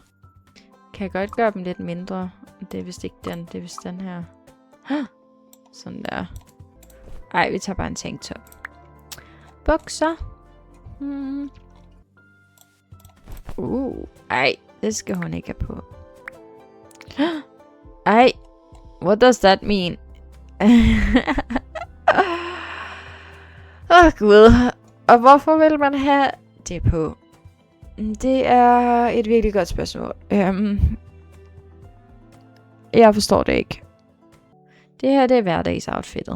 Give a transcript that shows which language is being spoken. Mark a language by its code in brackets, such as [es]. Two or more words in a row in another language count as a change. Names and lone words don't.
[da] Kan jeg godt gøre dem lidt mindre? Det er vist ikke den, det er vist den her. Sådan der. Ej, vi tager bare en tanktop. Bukser. Ej, det skal hun ikke have på. Ej, [en] what does that mean? [da] Gud. Og hvorfor vil man have det på? Det er et virkelig godt spørgsmål. Jeg forstår det ikke. Det her, det er hverdagsoutfittet.